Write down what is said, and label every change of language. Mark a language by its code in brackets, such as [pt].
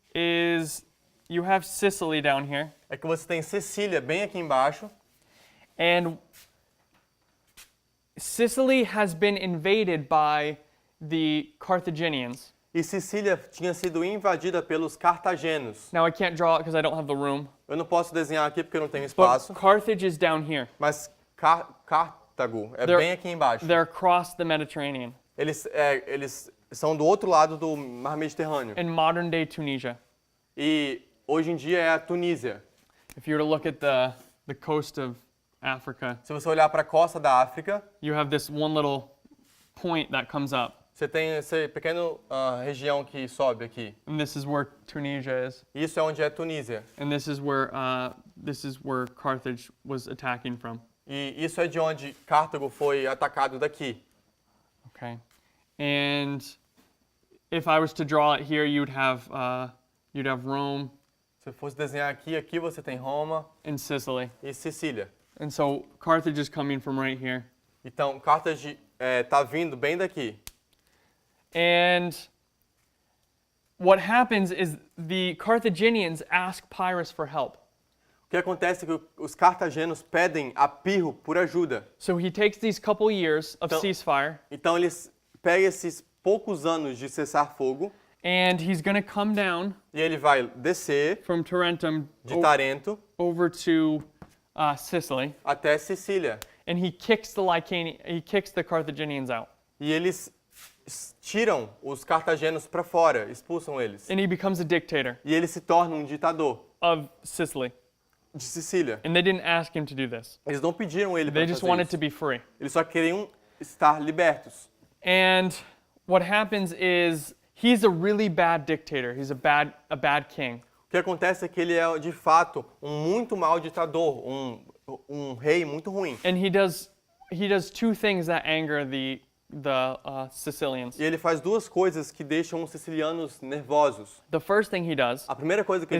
[en] is you have Sicily down here, [pt] é que você tem Sicília bem aqui embaixo. [en] and Sicily has been invaded by the Carthaginians. [pt] E Sicília tinha sido invadida pelos cartagenos. [en] Now I can't draw it because I don't have the room, [pt] Eu não posso desenhar aqui porque eu não tenho [en] but [pt] espaço, [en] Carthage is down here. [pt] mas Cartago é [en] They're- [pt] bem aqui embaixo. [en] They're across the Mediterranean [pt] Eles são do outro lado do Mar Mediterrâneo. [en] in modern day Tunisia. [pt] E hoje em dia é a Tunísia. [en] If you were to look at the coast of Africa, [pt] Se você olhar para a costa da África, [en] you have this one little point that comes up, [pt] você tem essa pequena região que sobe aqui. [en] and this is where Tunisia is, [pt] Isso é onde é Tunísia. [en] and this is where Carthage was attacking from. [pt] E isso é de onde Cartago foi atacado daqui. [en] Okay, and if I was to draw it here, you'd have Rome [pt] Se fosse desenhar aqui, aqui você tem Roma [en] and Sicily, [pt] e Sicília. [en] and so Carthage is coming from right here, [pt] Então, Cartago está vindo bem daqui. [en] and what happens is the Carthaginians ask Pyrrhus for help. [pt] O que acontece é que os cartagenos pedem a Pirro por ajuda. [en] So he takes these couple years of [pt] Então- [en] ceasefire, [pt] Então, eles pegam esses poucos anos de cessar fogo [en] and he's going to come down [pt] e ele vai descer [en] from Tarentum [pt] de Tarento [en] over to Sicily, [pt] até Sicília. [en] and he kicks the Carthaginians out, [pt] E eles tiram os cartagenos para fora, expulsam eles. [en] and he becomes a dictator [pt] E ele se torna um ditador [en] of Sicily. [pt] de Sicília. [en] And they didn't ask him to do this. [pt] Eles não pediram ele [en] They [pt] para [en] just [pt] fazer [en] wanted [pt] isso. [en] to be free. [pt] Eles só queriam estar libertos. [en] And what happens is he's a really bad dictator. He's a bad king. [pt] O que acontece é que ele é, de fato, um muito mau ditador, um rei muito ruim. [en] And he does two things that anger the Sicilians. [pt] E ele faz duas coisas que deixam os sicilianos nervosos. [en] The first thing he does [pt] A primeira coisa que ele